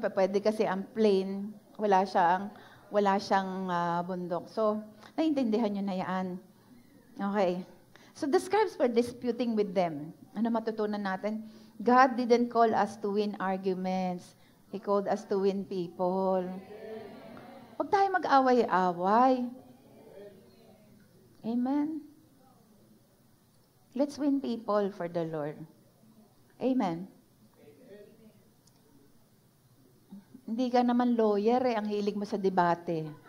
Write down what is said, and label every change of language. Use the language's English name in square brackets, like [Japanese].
[Filipino] Pwede kasi ang plain, wala siyang bundok. So, naiintindihan nyo na yan. Okay. [English] So, the scribes were disputing with them. [Filipino] Ano matutunan natin? [English] God didn't call us to win arguments. He called us to win people. [Filipino] Huwag tayo mag-away-away. Amen? [English] Let's win people for the Lord. Amen? [Filipino] Hindi ka naman lawyer ang hilig mo sa debate.